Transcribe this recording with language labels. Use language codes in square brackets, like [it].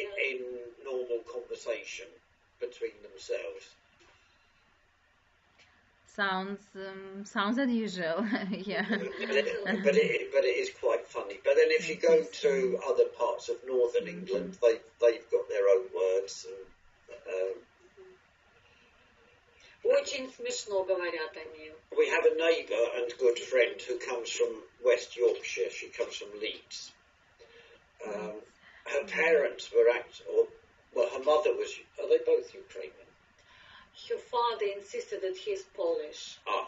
[en] in normal conversation between themselves. Sounds unusual. Yeah. But it is quite funny. But then if you go to other parts of northern England, they've got their own words. [ru] Очень смешно говорят они. [en] We have a neighbour and good friend who comes from West Yorkshire. She comes from Leeds. Her parents were her mother was. Are they both Ukrainian? Her father insisted that he is Polish.